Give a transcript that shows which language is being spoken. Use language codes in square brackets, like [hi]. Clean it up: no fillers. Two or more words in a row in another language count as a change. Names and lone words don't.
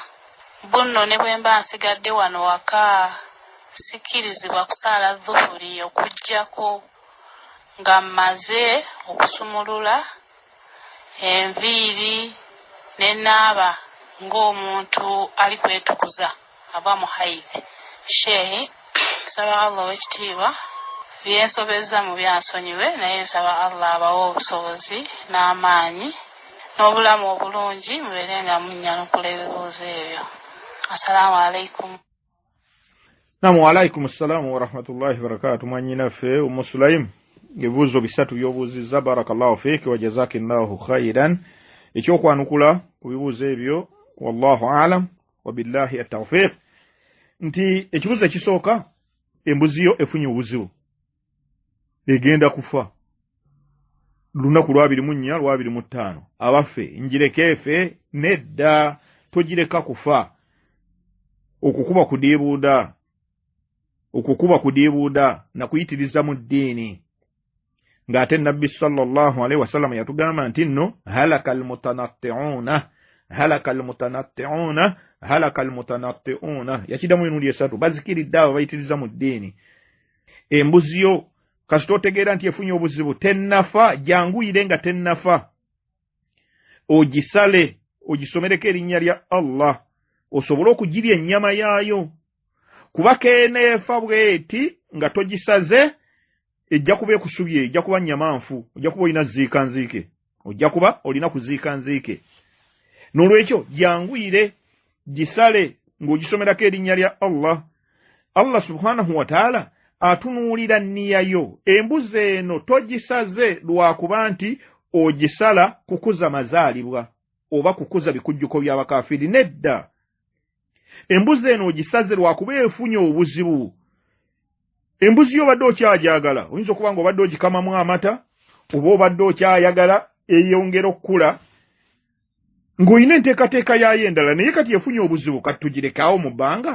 [lg] Bunno ne bwe mba nsigadde wano waka sikkirizibwa kusaala Dhuhuri okuggyako nga mmaze okusumulula enviiri nenaaba ng'omuntu ali kwetukuza aba mu haidhi. Sheikh nsaba Allah ow'ekitiibwa byensobezza mu byansonyiwe, naye nsaba Allah abawe obusobozi n'amaanyi n'obulamu obulungi mubeere nga munnyanukula ebibuuzo ebyo. [ar] السلام عليكم. Naam, وعليكم السلام ورحمة الله وبركاته. [lg] Mwannyinaffe Sulaim, ebibuuzo bisatu by'obuuzizza. [ar] بارك الله فيك وجزاك الله خيرا. [lg] Ekyokwanukula ku bibuuzo ebyo [ar] والله أعلم وبالله التوفيق [lg] nti ekibuuzo ekisooka, embuzi yo efunye obuzibu egenda kufa lunaku lwa 24 lwa 25, abaffe njireke efe? Nedda, togireka kufa. Okukuba kudiibuuda na kuyitiriza mu ddiini, ng'ate Nabbi [ar] صلى الله عليه وسلم [lg] yatugamba nti nno [ar] هلك المتنطعون, [lg] yakidamu emirundi esatu, bazikiridde abo bayitiriza mu ddiini. Embuzi yo kasita otegeera nti efunye obuzibu tennafa, janguyire nga tennafa, ogisale, ogisomereko erinnya lya Allah, osobole okugirya ennyama yaayo. Kuba keeneefa bweti nga togisaze, ejja kuba ekusubye, ejja kuba nyamanfu, ojja kuba olina kuziika nziike. N'olwekyo janguyire gisale ng'ogisomerako erinnya lya Allah. [ar] الله سبحانه وتعالى [lg] atunuulira nniya yo. Embuzi eno togisaze lwakuba nti ogisala kukuza mazaalibwa oba kukuza bikujjuko by'abakaafiri. Nedda, embuzi eno ogisaze lwakuba efunye obuzibu. Embuzi yo obadde okyajagala, oyinza okuba nga obadde ogikamamu amata oba obadde okyayagala eyongera okukula ng'olina enteekateeka yayo endala, naye kati efunye obuzibu, kati tugirekaawo mu bbanga?